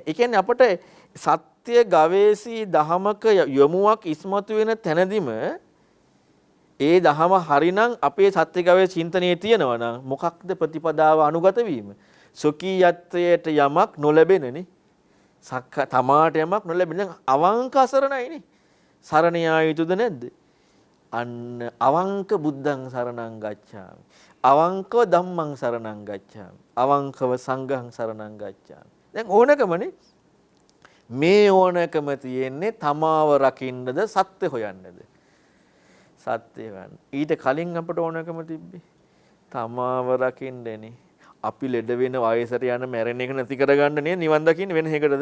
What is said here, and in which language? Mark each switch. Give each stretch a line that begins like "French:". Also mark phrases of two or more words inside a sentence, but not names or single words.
Sinhala: ඒ කියන්නේ අපට සත්‍ය ගවේෂී දහමක යොමුවක් ඉස්මතු වෙන තැනදීම ඒ දහම හරිනම් අපේ සත්‍ය ගවේෂී චින්තනයේ තියෙනවා නම් මොකක්ද ප්‍රතිපදාව අනුගත වීම? සොකීයත්වයට යමක් නොලැබෙනනේ. තමාට යමක් නොලැබෙන අවංක අසරණයිනේ. සරණ යා යුතුද නැද්ද? අන්න අවංක
Pali: බුද්ධං සරණං ගච්ඡාමි. අවංකව ධම්මං සරණං ගච්ඡාමි. අවංකව සංඝං සරණං ගච්ඡාමි.
Sinhala: දැන් ඕනකමනේ. මේ ඕනකම තියෙන්නේ තමාව රකින්නද සත්‍ය හොයන්නද? සත්‍ය හොයන්න. ඊට කලින් අපට ඕනකම තිබ්බේ තමාව රකින්නනේ. අපි ලෙඩ වෙන වයසට යන මැරෙන එක නැති කරගන්න නේ නිවන් දකින්නේ වෙන එකටද?